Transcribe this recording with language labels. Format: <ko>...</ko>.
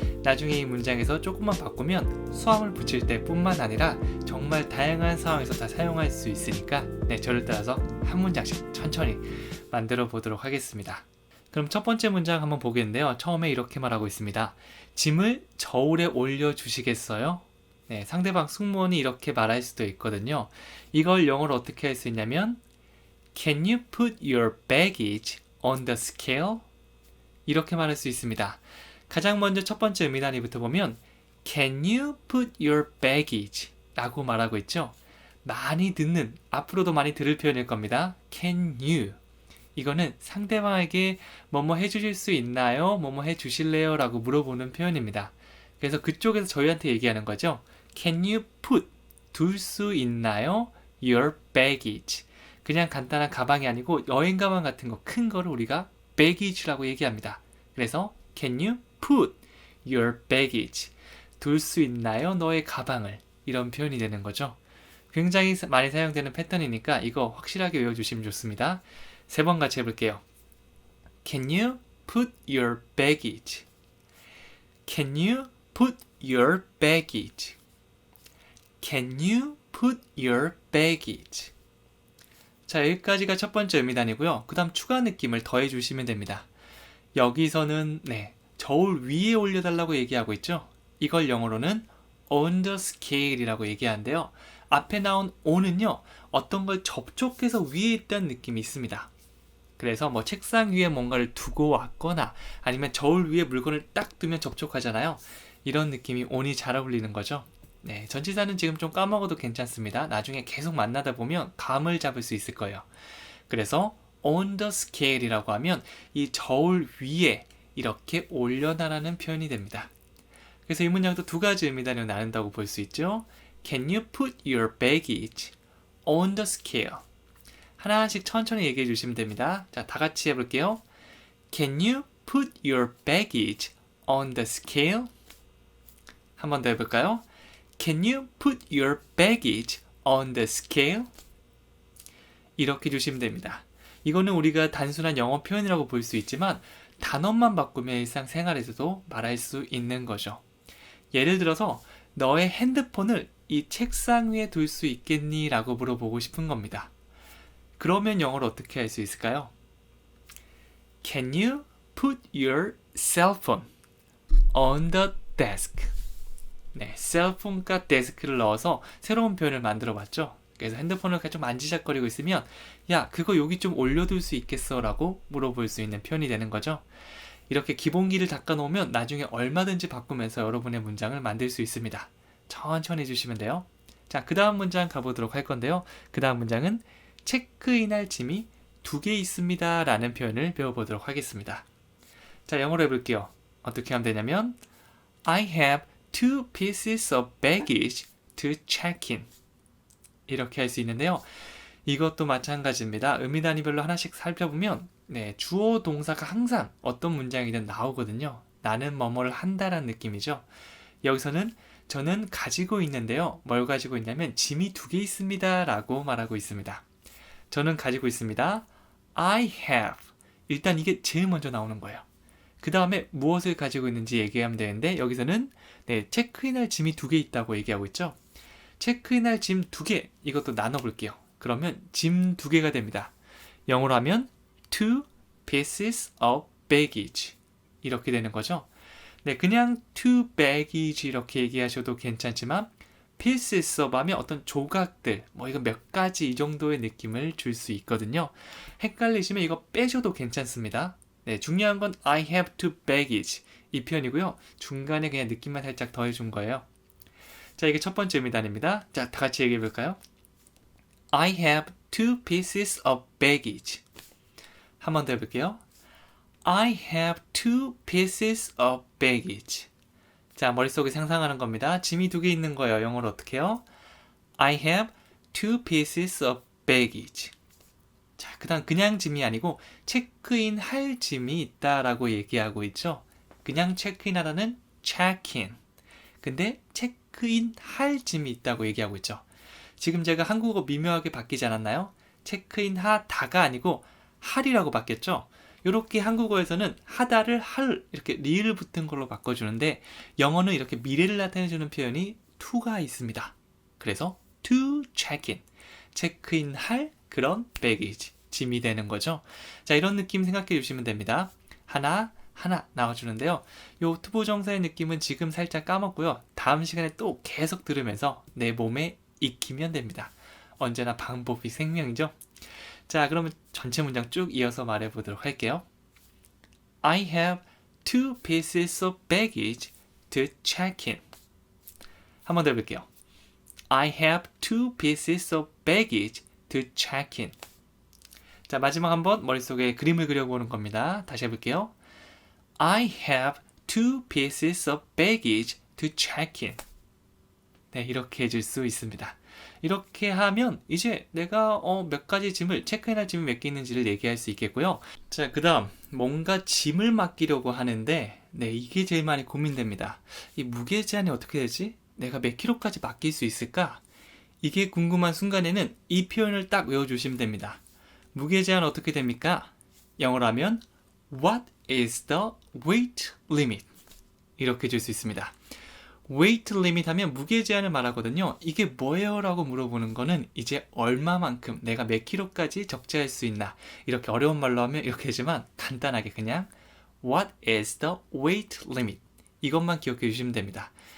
<ko>나중에 이 문장에서 조금만 바꾸면 수화물 붙일 때 뿐만 아니라 정말 다양한 상황에서 다 사용할 수 있으니까 저를 따라서 한 문장씩 천천히 만들어 보도록 하겠습니다. 그럼 첫 번째 문장 한번 보겠는데요. 처음에 이렇게 말하고 있습니다. 짐을 저울에 올려주시겠어요? 네, 상대방 승무원이 이렇게 말할 수도 있거든요. 이걸 영어로 어떻게 할 수 있냐면</ko> <en>Can you put your baggage on the scale?</en> <ko>이렇게 말할 수 있습니다. 가장 먼저 첫 번째 의미 단위부터 보면</ko> <en>Can you put your baggage?</en> <ko>라고 말하고 있죠. 많이 듣는, 앞으로도 많이 들을 표현일 겁니다.</ko> <en>Can you?</en> <ko>이거는 상대방에게 뭐뭐 해주실 수 있나요? 뭐뭐 해주실래요? 라고 물어보는 표현입니다. 그래서 그쪽에서 저희한테 얘기하는 거죠.</ko> <en>Can you put?</en> <ko>둘 수 있나요?</ko> <en>Your baggage.</en> <ko>그냥 간단한 가방이 아니고 여행 가방 같은 거, 큰 거를 우리가 baggage라고 얘기합니다. 그래서</ko> <en>Can you put your baggage?</en> <ko>둘 수 있나요? 너의 가방을. 이런 표현이 되는 거죠. 굉장히 많이 사용되는 패턴이니까 이거 확실하게 외워주시면 좋습니다. 세 번 같이 해볼게요.</ko> <en>Can you put your baggage? Can you put your baggage? Can you put your baggage?</en> <ko>자, 여기까지가 첫 번째 의미단이고요. 그 다음 추가 느낌을 더해주시면 됩니다. 여기서는 저울 위에 올려달라고 얘기하고 있죠. 이걸 영어로는</ko> <en>on the scale</en> <ko>이라고 얘기하는데요. 앞에 나온 on은요, 어떤 걸 접촉해서 위에 있다는 느낌이 있습니다. 그래서 뭐 책상 위에 뭔가를 두고 왔거나 아니면 저울 위에 물건을 딱 두면 접촉하잖아요. 이런 느낌이 on이 잘 어울리는 거죠. 네, 전치사는 지금 좀 까먹어도 괜찮습니다. 나중에 계속 만나다 보면 감을 잡을 수 있을 거예요. 그래서</ko> <en>on the scale</en> <ko>이라고 하면 이 저울 위에 이렇게 올려놔라는 표현이 됩니다. 그래서 이 문장도 두 가지 의미단위로 나눈다고 볼 수 있죠.</ko> <en>Can you put your baggage on the scale?</en> <ko>하나씩 천천히 얘기해 주시면 됩니다. 자, 다 같이 해볼게요.</ko> <en>Can you put your baggage on the scale?</en> <ko>한 번 더 해볼까요?</ko> <en>Can you put your baggage on the scale?</en> <ko>이렇게 주시면 됩니다. 이거는 우리가 단순한 영어 표현이라고 볼 수 있지만 단어만 바꾸면 일상생활에서도 말할 수 있는 거죠. 예를 들어서 너의 핸드폰을 이 책상 위에 둘 수 있겠니? 라고 물어보고 싶은 겁니다. 그러면 영어로 어떻게 할 수 있을까요?</ko> <en>Can you put your cell phone on the desk?</en> <ko>네, 셀폰과 데스크를 넣어서 새로운 표현을 만들어 봤죠. 그래서 핸드폰을 좀 만지작거리고 있으면 야, 그거 여기 좀 올려둘 수 있겠어? 라고 물어볼 수 있는 표현이 되는 거죠. 이렇게 기본기를 닦아 놓으면 나중에 얼마든지 바꾸면서 여러분의 문장을 만들 수 있습니다. 천천히 해주시면 돼요. 자, 그 다음 문장 가보도록 할 건데요. 그 다음 문장은 체크인할 짐이 2개 있습니다 라는 표현을 배워보도록 하겠습니다. 자, 영어로 해볼게요. 어떻게 하면 되냐면</ko> <en>I have 2 pieces of baggage to check in.</en> <ko>이렇게 할 수 있는데요. 이것도 마찬가지입니다. 의미 단위별로 하나씩 살펴보면 주어 동사가 항상 어떤 문장이든 나오거든요. 나는 뭐뭐를 한다라는 느낌이죠. 여기서는 저는 가지고 있는데요. 뭘 가지고 있냐면 짐이 2개 있습니다 라고 말하고 있습니다. 저는 가지고 있습니다. I have. 일단 이게 제일 먼저 나오는 거예요. 그 다음에 무엇을 가지고 있는지 얘기하면 되는데 여기서는 체크인할 짐이 2개 있다고 얘기하고 있죠. 체크인할 짐 2개, 이것도 나눠볼게요. 그러면 짐 2개가 됩니다. 영어로 하면</ko> <en>2 pieces of baggage</en> <ko>이렇게 되는 거죠. 그냥</ko> <en>2 baggage</en> <ko>이렇게 얘기하셔도 괜찮지만 pieces of 하면 어떤 조각들, 이거 몇 가지 이 정도의 느낌을 줄 수 있거든요. 헷갈리시면 이거 빼셔도 괜찮습니다. 중요한 건</ko> <en>I have 2 baggage</en> <ko>이 표현이고요. 중간에 그냥 느낌만 살짝 더해준 거예요. 자, 이게 첫 번째 의미단입니다. 자, 다 같이 얘기해 볼까요?</ko> <en>I have 2 pieces of baggage.</en> <ko>한 번 더 해볼게요.</ko> <en>I have 2 pieces of baggage.</en> <ko>자, 머릿속에 상상하는 겁니다. 짐이 2개 있는 거예요. 영어로 어떻게 해요?</ko> <en>I have 2 pieces of baggage.</en> <ko>자, 그 다음 그냥 짐이 아니고 체크인 할 짐이 있다라고 얘기하고 있죠. 그냥 체크인 하다는 check-in. 근데 체크인 할 짐이 있다고 얘기하고 있죠. 지금 제가 한국어 미묘하게 바뀌지 않았나요? 체크인 하다가 아니고 할이라고 바뀌었죠. 이렇게 한국어에서는 하다를 할 이렇게 리을 붙은 걸로 바꿔주는데 영어는 이렇게 미래를 나타내주는 표현이 to가 있습니다. 그래서</ko> <en>to check in,</en> <ko>체크인 할 그런 baggage, 짐이 되는 거죠. 자, 이런 느낌 생각해 주시면 됩니다. 하나 나와주는데요. 요 투부정사의 느낌은 지금 살짝 까먹고요. 다음 시간에 또 계속 들으면서 내 몸에 익히면 됩니다. 언제나 방법이 생명이죠. 자, 그러면 전체 문장 쭉 이어서 말해 보도록 할게요.</ko> <en>I have 2 pieces of baggage to check in.</en> <ko>한 번 더 해볼게요.</ko> <en>I have 2 pieces of baggage to check in.</en> <ko>자, 마지막 한번 머릿속에 그림을 그려보는 겁니다. 다시 해볼게요.</ko> <en>I have 2 pieces of baggage to check in.</en> <ko>네, 이렇게 해줄 수 있습니다. 이렇게 하면 이제 내가 몇 가지 짐을 체크인할 짐이 몇 개 있는지를 얘기할 수 있겠고요. 자, 그 다음 뭔가 짐을 맡기려고 하는데 네, 이게 제일 많이 고민됩니다. 이 무게 제한이 어떻게 되지? 내가 몇 킬로까지 맡길 수 있을까? 이게 궁금한 순간에는 이 표현을 딱 외워주시면 됩니다. 무게 제한 어떻게 됩니까? 영어로 하면</ko> <en>What is the weight limit?</en> <ko>이렇게 줄 수 있습니다. weight limit 하면 무게 제한을 말하거든요. 이게 뭐예요? 라고 물어보는 거는 이제 얼마만큼 내가 몇 킬로까지 적재할 수 있나, 이렇게 어려운 말로 하면 이렇게 하지만 간단하게 그냥</ko> <en>What is the weight limit?</en> <ko>이것만 기억해 주시면 됩니다.</ko>